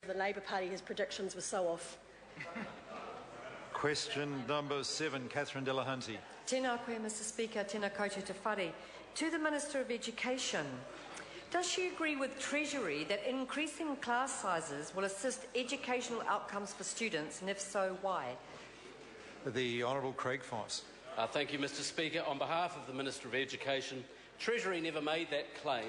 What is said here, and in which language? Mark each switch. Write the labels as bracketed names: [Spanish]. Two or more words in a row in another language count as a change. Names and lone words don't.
[English] the Labour Party, his predictions were so off. Question number 7, Catherine Delahunty. [Māori] Tēnā koe, [English] Mr Speaker, [Māori] tēnā koutou te whare. [English] To the Minister of Education, does she agree with Treasury that increasing class sizes will assist educational outcomes for students, and if so, why? The Honourable Craig Foss. Thank you, Mr Speaker. On behalf of the Minister of Education, Treasury never made that claim.